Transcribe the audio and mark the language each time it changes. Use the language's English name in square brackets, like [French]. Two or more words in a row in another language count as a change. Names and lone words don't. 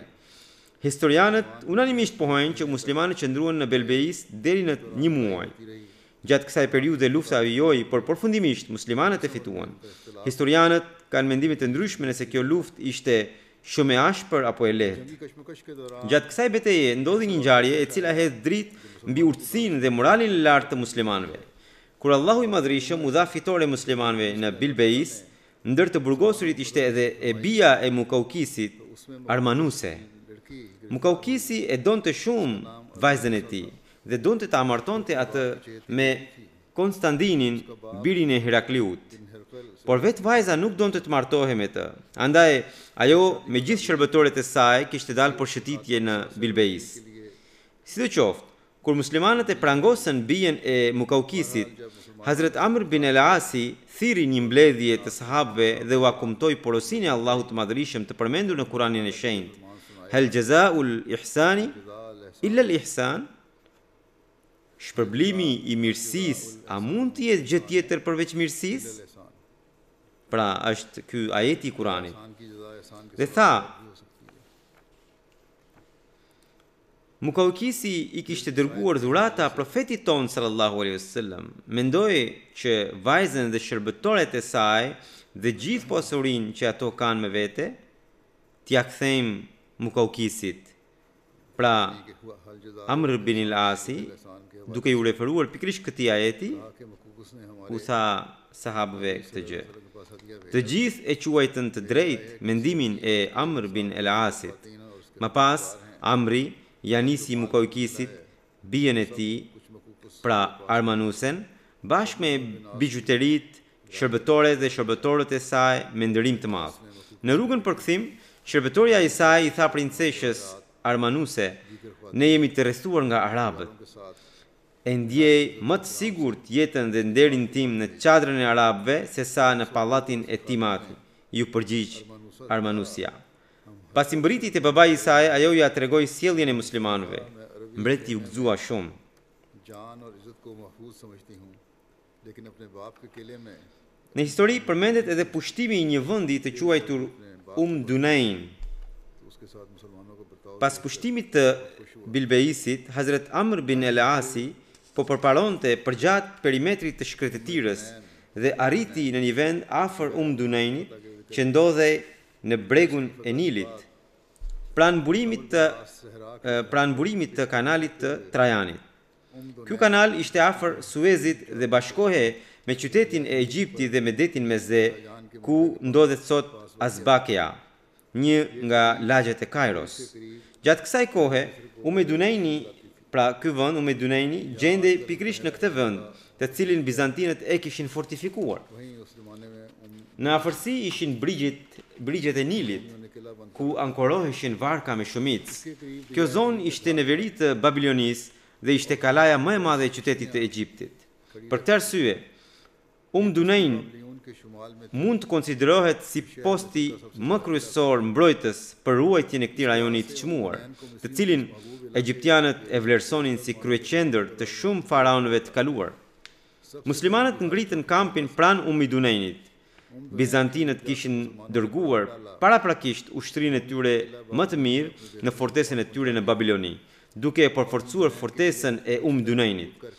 [Albanian] Historianët unanimisht pohojnë që muslimanët qëndruan në Belbeis deri në 1 muaj. Gjatë kësaj periudhe lufta vijoi, por përfundimisht muslimanët e fituan. Historianët kanë mendime të ndryshme nëse kjo luftë ishte shumë e ashpër apo e lehtë. [Urdu] جنگی کشمکش کے دوران [Albanian] Gjatë kësaj betejë ndodhi një ngjarje e cila hedh dritë mbi urtësinë dhe moralin e lartë të muslimanëve. Kur Allahu i Madhrishëm u dha fitore muslimanëve në Bilbeis, ndër të burgosurit ishte edhe e bija e Mukaukisit, Armanuse. लड़की Mukaukisi e donte shumë vajzën e tij dhe donte ta martonte atë me Konstantinin, birin e Herakliut. Por vetë vajza nuk donte të martohej me të. Andaj ajo me gjithë shërbëtorët e saj kishte dalë për shëtitje në Bilbeis. Sidoqoftë, kur muslimanët e prangosën bijen e Mukaukisit, Hazret Amr bin el-Asi thiri një mbledhje të sahabëve dhe u akumtoi porosinë e Allahut të Madhërisëm të përmendur në Kuranin e Shenjtë. [Arabic] هل جزاء الإحسان إلا الإحسان? [Albanian] Shpërblimi i mirësisë a mund të jetë gjë tjetër përveç mirësisë? Pra, është ky ajeti i Kuranit. [Urdu] کی جزا احسان کے [Albanian] Dhe tha, Mukaukisi i kishte dërguar dhurata profetit ton [Arabic] صلى الله عليه وسلم. [Albanian] Mendoi që vajzën dhe shërbëtorët e saj dhe gjithë pasurinë që ato kanë me vete, t'ia kthejmë Mukaukisit. Pra, [Urdu] کہ ہوا ہل جزا [Albanian] Amr bin al-Asi, duke ju referuar pikrisht këtij ajeti, [Urdu] کے مقوقس نے ہمارے [Albanian] u tha sahabëve këtë gjë. [Urdu] کے پاس ہدیہ [Albanian] Të gjithë e quajtën të drejtë mendimin e Amr bin el-Asit. Më pas, Amri ja nisi Mukaukisit, bijen e tij, pra Armanusen, bashkë me bijuterit, shërbëtore dhe shërbëtorët e saj me ndërim të madh. Në rrugën për kthim, shërbëtorja i saj i tha princeshës Armanuse, ne jemi të rrethuar nga arabët. [Urdu] کے ساتھ [Albanian] E ndjej më të sigurt jetën dhe nderin tim në çadrën e arabëve se sa në pallatin e Timat, ju përgjigj Armanusia. Pasi mbriti te babai i saj, ajo ja tregoi sjelljen e muslimanëve. Mbreti u gëzua shumë. [Urdu] جان اور عزت کو محفوظ سمجھتی ہوں لیکن اپنے باپ کے قلعے میں [Albanian] Në histori përmendet edhe pushtimi i një vendi të quajtur Dunain. [Urdu] تو اس کے ساتھ مسلمانوں کو برتاؤ [Albanian] Pas pushtimit të Bilbeisit, Hazret Amr bin el-Asi po përparonte përgjatë perimetrit të shkretëtirës dhe arriti në një vend afër Dunainit që ndodhej në bregun e Nilit, pranë burimit të kanalit të Trajanit. Ky kanal ishte afër Suezit dhe bashkohej me qytetin e Egjiptit dhe me detin Meze, ku ndodhet sot Azbakea, një nga lagjet e Kairos. Gjatë kësaj kohe, Dunaini, pra ky vend Dunaini, gjendej pikrisht në këtë vend, të cilin bizantinët e kishin fortifikuar. [Urdu] وہیں اس زمانے میں [Albanian] Në afërsi ishin brigjet e Nilit, ku ankoroheshin varka me shumicë. Kjo zonë ishte në veri të Babilonisë dhe ishte kalaja më e madhe e qytetit të Egjiptit. Për këtë arsye, Dunain [Urdu] کے شمال میں [Albanian] mund të konsiderohet si posti më kryesor mbrojtës për ruajtjen e këtij rajoni të çmuar, të cilin egjiptianët e vlerësonin si kryeqendër të shumë faraonëve të kaluar. Muslimanët ngritën kampin pranë Dunainit. Bizantinët kishin dërguar paraprakisht ushtrinë e tyre më të mirë në fortesën e tyre në Babiloni, duke e përforcuar fortesën e Dunainit.